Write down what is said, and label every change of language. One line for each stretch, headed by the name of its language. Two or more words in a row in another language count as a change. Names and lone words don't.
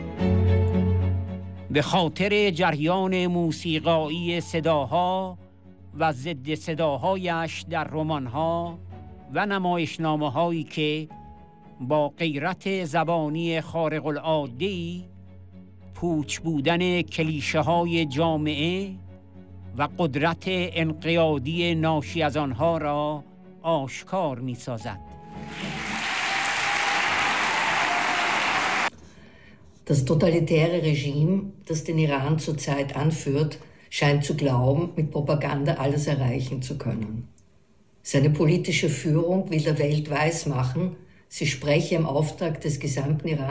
Persian: به خاطر جریان موسیقایی صداها و ضد صداهایش در رمان‌ها و نمایشنامه‌هایی که با غیرت زبانی خارق العاده‌ای پوچ بودن کلیشه‌های جامعه و قدرت انقیادی ناشی از آنها را آشکار می‌سازد.
German: Das totalitäre Regime, das den Iran zurzeit anführt, scheint zu glauben, mit Propaganda alles erreichen zu können. Seine politische Führung will der Welt weismachen, sie spreche im Auftrag des gesamten Iran.